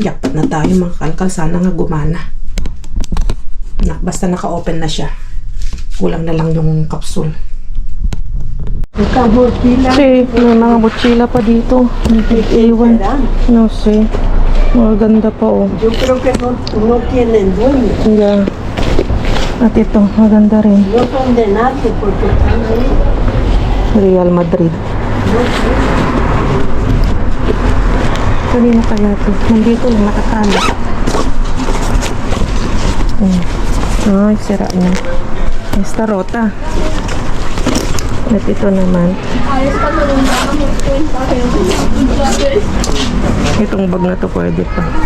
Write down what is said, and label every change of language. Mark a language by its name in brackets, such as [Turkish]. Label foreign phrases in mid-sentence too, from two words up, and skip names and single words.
[Filipino] Jackpot na tayo mga kalkal. Sana nga gumana. Basta naka-open na siya. Kulang na lang yung kapsul. Ikaw, Burkila. Kasi may mga mochila pa dito. Iwan. No, see. Maganda pa oh. [Spanish] Yo creo que no tienen dueño. [English] Yeah. [Filipino] At ito, maganda rin. [Spanish] No son de nadie porque están ahí. Real Madrid. [Filipino] Kanina kaya ito? Nandito lang nakatala. Ay, sira niya. [Spanish] Esta rota. [Filipino] At ito naman. Itong bag na to pwede pa.